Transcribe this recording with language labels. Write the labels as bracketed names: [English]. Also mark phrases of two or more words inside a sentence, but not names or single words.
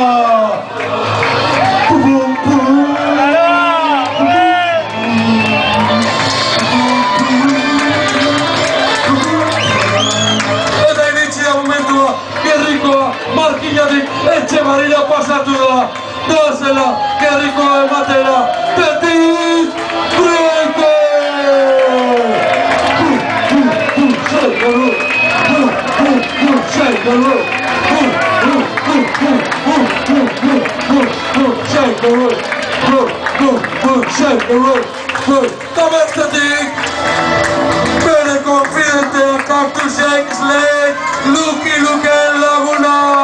[Basque] Eta iritsi da momentua, Gerrikoa Markinatik Etxebarrira pasatu da. Doazela Gerrikoa ematera, Petit Breaker! [English] Shake the room, shake the room, shake the room. [Basque] Tabestatik, bere konfidentea Cactus Shake Slade, Lucky Luken laguna.